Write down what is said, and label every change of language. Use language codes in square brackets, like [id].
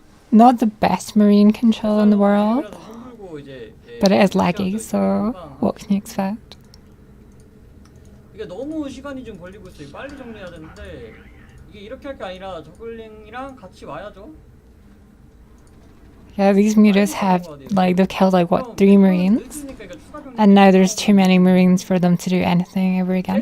[en] Not the best marine control in the world, but it is laggy, so what can you expect? [ko] 이게 너무 시간이 좀 걸리고 있어요. 빨리 정리해야 되는데 이게 이렇게 할 게 아니라 저글링이랑 같이 와야죠. [en] Yeah, these mutas have like they've killed like what 3 marines, and now there's too many marines for them to do anything ever again.